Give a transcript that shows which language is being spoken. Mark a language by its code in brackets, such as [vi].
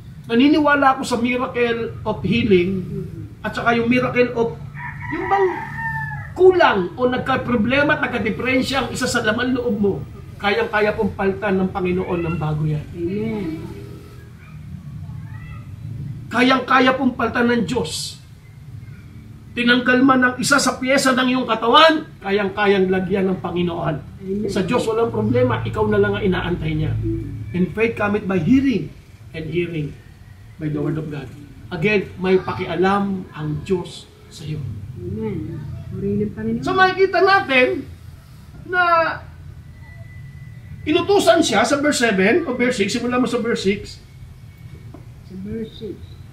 [tl] Naniniwala ako sa [en] miracle of healing [tl] at saka yung [en] miracle of [tl] yung bang kulang o nagka-problema at nagka-diferensya ang isa sa laman loob mo, kayang-kaya pong palitan ng Panginoon ng bago yan. Amen. Kayang-kaya pong palitan ng Diyos. Tinanggal man ang isa sa piyesa ng iyong katawan, kayang-kayang lagyan ng Panginoon. Amen. Sa Diyos walang problema, ikaw na lang ang inaantay niya. [en] And faith cometh by hearing, and hearing by the word of God. [tl] Again, may pakialam ang Diyos sa iyo. Amen. Purihin ng Panginoon. So makikita natin na inutusan siya sa verse 7 o verse 6, simula mo sa verse 6. Sa verse 6.